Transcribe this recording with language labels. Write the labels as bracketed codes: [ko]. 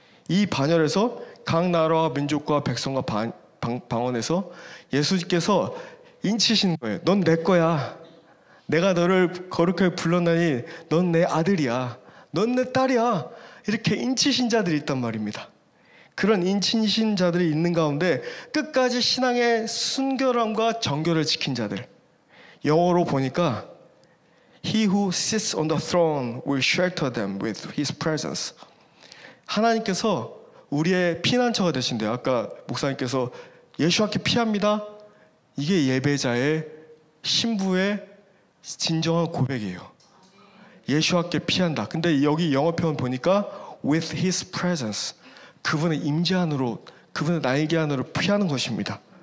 [ko] 이 반열에서 각 나라와 민족과 백성과 방언에서 예수께서 인치신 거예요. 넌 내 거야. 내가 너를 거룩하게 불렀나니 넌 내 아들이야. 넌 내 딸이야. 이렇게 인치신 자들이 있단 말입니다. 그런 인치신 자들이 있는 가운데 끝까지 신앙의 순결함과 정결을 지킨 자들. 영어로 보니까 [en] He who sits on the throne will shelter them with his presence. [ko] 하나님께서 우리의 피난처가 되신대요. 아까 목사님께서 예수와께 피합니다. 이게 예배자의 신부의 진정한 고백이에요. 예수와께 피한다. 근데 여기 영어 표현 보니까 [en] with his presence, [ko] 그분의 임재 안으로, 그분의 날개 안으로 피하는 것입니다.